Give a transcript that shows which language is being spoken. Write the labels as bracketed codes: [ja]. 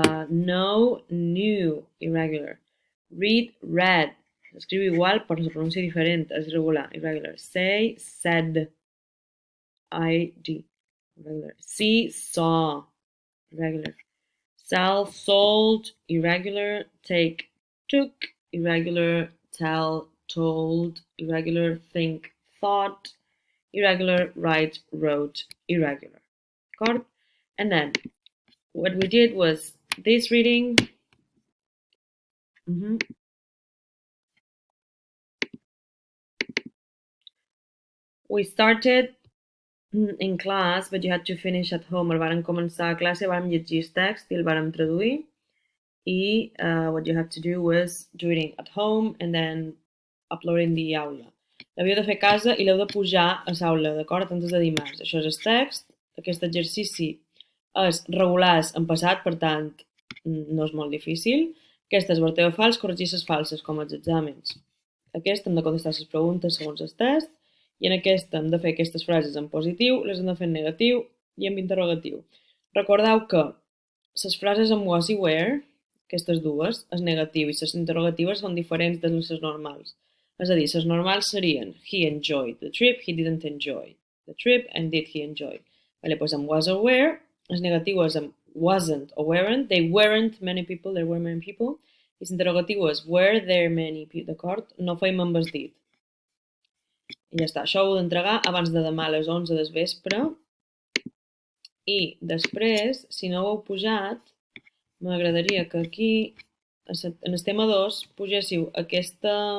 [en] know, knew, irregular, read, read, [ca] s'escriu igual però se pronuncia diferent, és [en] irregular, irregular, say, said, id, irregular, see, saw, irregular, sell, sold, irregular, take, took, irregular, tell, told, irregular, think, thought, irregular, write, wrote, irregular. D'acord? And then what we did was this reading. We started in class, but you had to finish at home. [ca] El vàrem començar a classe, vàrem llegir el text i el vàrem traduir. [en] I what you have to do was doing it at home and then uploading the aula. [ca] L'havíeu de fer a casa i l'heu de pujar a l'aula, d'acord? Antes de dimarts. Això és el text. Aquest exercici és regular en passat, per tant, no és molt difícil. Aquestes verteu fals, corregir les falses, com els exàmens. Aquest hem de contestar les preguntes segons el test, i en aquesta hem de fer aquestes frases en positiu, les hem de fer en negatiu i en interrogatiu. Recordeu que les frases en was i were, aquestes dues, el negatiu i les interrogatives són diferents de les normals. És a dir, les normals serien [en] he enjoyed the trip, he didn't enjoy the trip, and did he enjoy. [ca] Vale, doncs amb [en] was or were, [ca] el negatiu és amb [en] wasn't o weren't, they weren't many people, there were many people, [ca] i l'interrogatiu és [en] were there many people, d'acord? [ca] No feim amb el dit. I ja està, això ho heu d'entregar abans de demà a les 11 del vespre. I després, si no ho heu pujat, m'agradaria que aquí, en el tema 2, pugéssiu aquesta...